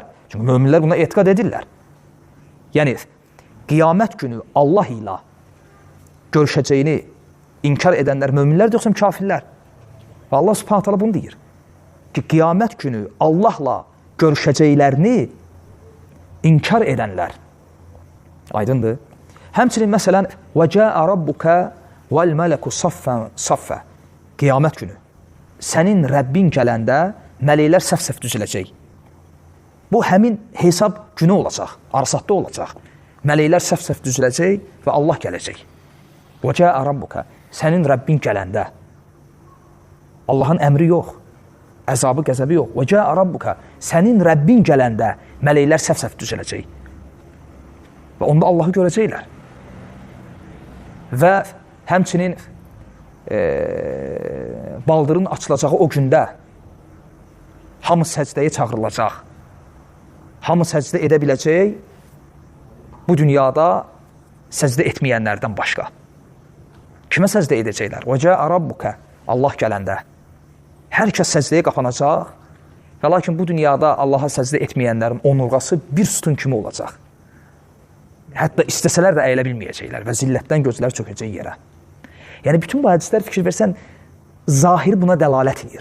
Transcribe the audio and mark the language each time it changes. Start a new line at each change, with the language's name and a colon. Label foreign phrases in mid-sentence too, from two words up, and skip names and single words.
Azerbaijani: Çünki möminlər buna etiqad edirlər. Yəni, qiyamət günü Allah ilə görüşəcəyini inkar edənlər möminlər yoxsa kafirlər. Və Allah
Arabic: سبحانه تعالى
Azerbaijani: bunu deyir. Ki, qiyamət günü Allahla görüşəcəklərini inkar edənlər. Aydındır. Həmçinin məsələn,
Arabic: وَجَاءَ رَبُّكَ وَالْمَلَكُ صَفَّ
Azerbaijani: Qiyamət günü sənin Rəbbin gələndə mələklər səf-səf düzüləcək. Bu, həmin hesab günü olacaq, Arasatda olacaq. Mələklər səf-səf düzüləcək və Allah gələcək.
Arabic: وَجَاءَ رَبُّكَ
Azerbaijani: Sənin Rəbbin gələndə Allahın əmri yox, əzabı, qəzəbi yox.
Arabic: وَجَاءَ رَبُّكَ
Azerbaijani: Sənin Rəbbin gələndə mələklər səf-səf düzüləcək. Və onda Allahı görəcəklər. Və həmçinin baldırın açılacağı o gündə hamı səcdəyə çağırılacaq. Hamı səcdə edə biləcək bu dünyada səcdə etməyənlərdən başqa. Kimə səcdə edəcəklər?
Arabic: وَجَاءَ رَبُّكَ
Azerbaijani: Allah gələndə. Hər kəs səcdəyə qapanacaq və lakin bu dünyada Allaha səcdə etməyənlərin onurğası bir sütun kimi olacaq. Hətta istəsələr də əyilə bilməyəcəklər və zillətdən gözləri çökəcək yerə. Yəni, bütün bu hədislər fikir versən, zahir buna dəlalət edir.